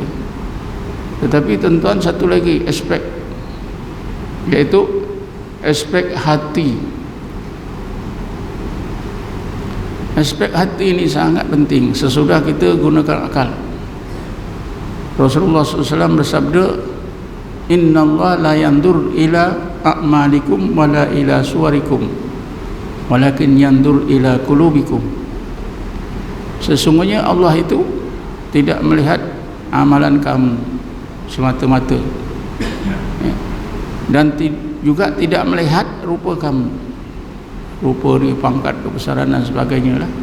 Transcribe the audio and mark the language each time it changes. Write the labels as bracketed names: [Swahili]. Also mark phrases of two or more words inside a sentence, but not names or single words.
[Malay] Tetapi tuan-tuan, satu lagi aspek, iaitu aspek hati. Aspek hati ini sangat penting sesudah kita gunakan akal. Rasulullah SAW bersabda, [Arabic] إن الله لا ينظر إلى أعمالكم ولا إلى صوركم، ولكن ينظر إلى قلوبكم. [Malay] Sesungguhnya Allah itu tidak melihat amalan kamu semata-mata, dan juga tidak melihat rupa kamu, rupa ni, pangkat, kebesaran dan sebagainya lah.